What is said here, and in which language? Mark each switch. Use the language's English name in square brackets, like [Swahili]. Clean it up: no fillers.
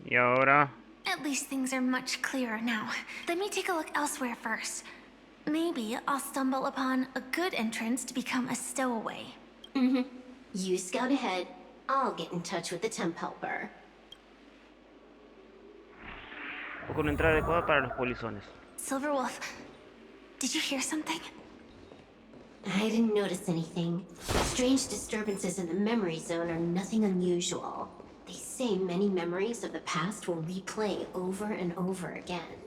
[Spanish] Y ahora... [English] At least things are much clearer now. Let me take a look elsewhere first. Maybe I'll stumble upon a good entrance to become a stowaway. You scout ahead. I'll get in touch with the temp helper. [Spanish] O con una entrada adecuada para los polizones. [English] Silverwolf, did you hear something? I didn't notice anything. Strange disturbances in the memory zone are nothing unusual. They say many memories of the past will replay over and over again.